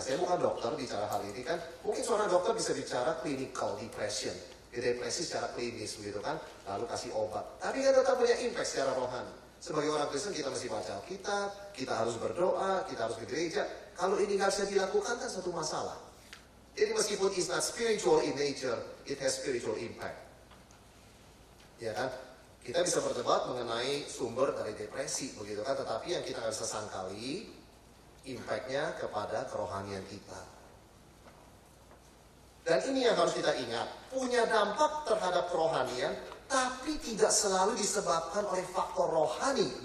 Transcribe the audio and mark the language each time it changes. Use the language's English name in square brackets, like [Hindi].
[Indonesian] Saya bukan dokter bicara hal ini kan. Mungkin seorang dokter bisa bicara clinical depression. Depresi secara klinis begitu kan, lalu kasih obat. Tapi kan tetap punya impact secara rohani. Sebagai orang Kristen kita mesti baca Alkitab, kita harus berdoa, kita harus ke gereja. Kalau ini nggak bisa dilakukan kan satu masalah. Jadi meskipun [English] it's not spiritual in nature, it has spiritual impact. [Indonesian] Ya kan? Kita bisa berdebat mengenai sumber dari depresi begitu kan, tetapi yang kita nggak bisa sangkali impact-nya kepada kerohanian kita. Dan ini yang harus kita ingat, punya dampak terhadap kerohanian, tapi tidak selalu disebabkan oleh faktor rohani.